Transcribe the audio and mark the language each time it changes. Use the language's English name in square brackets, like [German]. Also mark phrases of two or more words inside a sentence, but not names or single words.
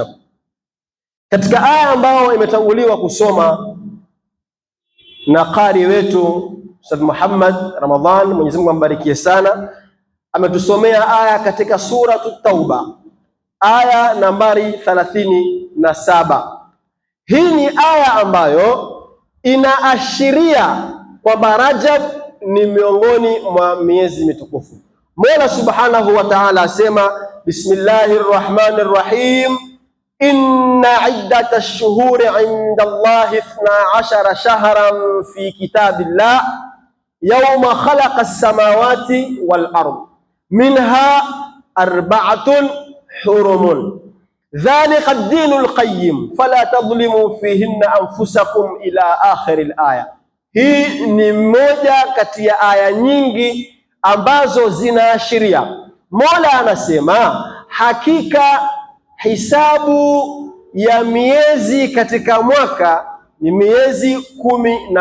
[Swahili] Katika aya ambayo imetanguliwa kusoma na qari wetu Ustadh Muhammad Ramadhan, Mwenyezi Mungu ambarikie sana, ametusomea aya katika suratu Tauba, aya nambari 37. Hii ni aya ambayo inaashiria kwamba Rajab ni miongoni mwa miezi mitukufu. Mola [Arabic] سبحانه وتعالى [Swahili] asema, [Arabic] بسم الله الرحمن الرحيم إن عدة الشهور عند الله اثنا عشر شهرا في كتاب الله يوم خلق السماوات والأرض منها أربعة حرم ذلك الدين القيم فلا تظلموا فيهن أنفسكم إلى آخر الآية. [Swahili] Hii ni moja kati ya aya nyingi ambazo zinaashiria. Mola anasema hakika hisabu ya miezi katika mwaka ni miezi 12.